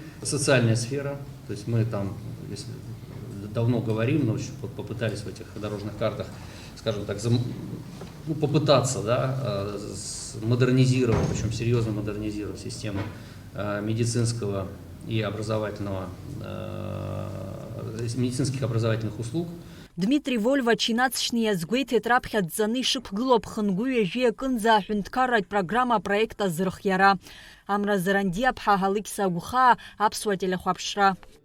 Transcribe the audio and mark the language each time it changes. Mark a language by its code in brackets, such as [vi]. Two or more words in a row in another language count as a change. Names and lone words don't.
[ru] Социальная сфера, то есть мы там, если давно говорим, но попытались в этих дорожных картах, скажем так, попытаться, да, модернизировать, причем серьезно модернизировать систему медицинского и медицинских образовательных услуг. [ab] Дмитрий Вольва чинацшния згуейтет раԥхьаӡаны ишықәгылоу ԥхынгәы ҩажәи аҟынӡа аҳәынҭқарратә программа проекта зырхиара. Амра Заранди Аԥҳа Ҳалықьса Агәхаа, Аԥсуа телехәаԥшра.